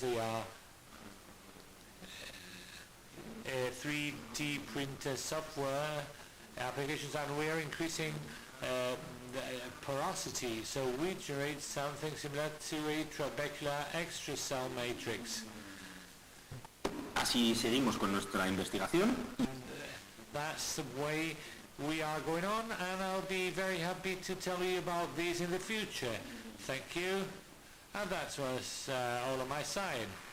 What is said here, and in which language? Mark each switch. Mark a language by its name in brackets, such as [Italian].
[English] They are 3D printer software applications, and we are increasing the porosity, so we generate something similar to a trabecular extracell matrix. [Spanish] Así seguimos con nuestra investigación. [English] That's the way we are going on, and I'll be very happy to tell you about these in the future. Thank you, and that was all on my side.